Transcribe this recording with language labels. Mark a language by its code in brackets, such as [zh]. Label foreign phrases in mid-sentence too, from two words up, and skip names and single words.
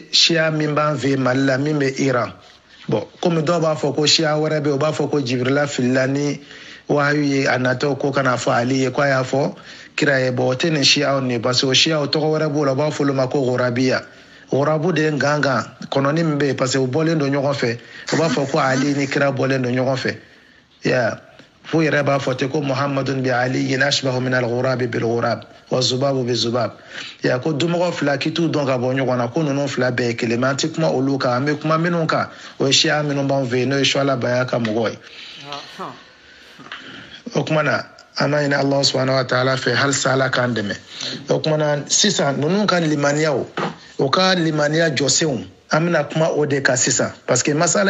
[bm] shia min b'an fɛ mali la min bɛ iran bon komi dɔw b'a fɔ ko shia wɛrɛ bɛ yen o b'a fɔ ko jibirila filila ni wahayu ye a natɔ ko kana fɔ ali ye ko a y'a fɔ kira ye bon o tɛ nin shiaw nin [fr] parce que [bm] o shiaw tɔgɔ wɛrɛ b'o la u b'a fɔ olu ma ko ghurabiya ghurabu de ye gangan kɔnɔni min bɛ yen [fr] parce que [bm] u bɔlen don ɲɔgɔn fɛ u b'a fɔ ko ali ni kira bɔlen don ɲɔgɔn fɛ fo yɛrɛ b'a fɔ ten ko [ar] محمد بعلي أشبه من الغراب بالغراب والذباب بالذباب [bm] ko dumɔgɔ fila k'i t'u dɔn ka bɔ ɲɔgɔn na ko ninnu fila bɛɛ ye kelen mɛ an tɛ kuma olu kan an bɛ kuma minnu kan o ye siya minnu b'an fɛ yen n'o ye suala baya ka mɔgɔ ye o kuma na an b'a ɲini ala [ar] سبحانه وتعالى [bm] fɛ halisa ala k'an dɛmɛ o kuma na sisan ninnu ka limaniyaw o ka limaniya jɔsenw an bɛna kuma o de kan sisan [fr] parce que [bm] masala